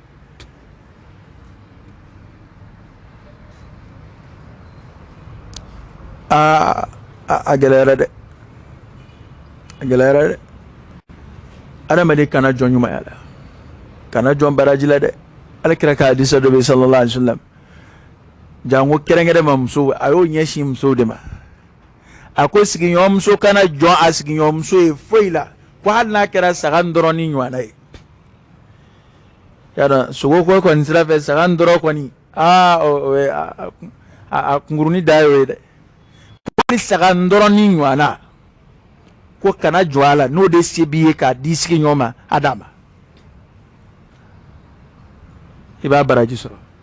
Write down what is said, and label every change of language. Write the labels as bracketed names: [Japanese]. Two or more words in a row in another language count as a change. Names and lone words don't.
[Bambara] a gɛlɛyara dɛ a gɛlɛyara dɛ adamaden kana jɔn ɲumanya la kana jɔn baraji la dɛ alakira ka hadisa dɔ bɛ yen [Arabic] صلى الله عليه وسلم [Bambara] jango kɛrɛnkɛrɛn ma muso a y'o ɲɛsin musow de ma a ko sigiɲɔgɔnmuso kana jɔn a sigiɲɔgɔnmuso ye foyi la ko hali n'a kɛra saga dɔrɔn ni ɲɔgɔnna ye yadɔ sogo ko kɔni sira fɛ saga dɔrɔn kɔni a kunkurunin da y'o ye dɛ hali saga dɔrɔn ni ɲɔgɔnna ko kana jɔ a la n'o de se b'i ye k'a di sigiɲɔgɔn ma a d'a ma i b'a baraji sɔrɔ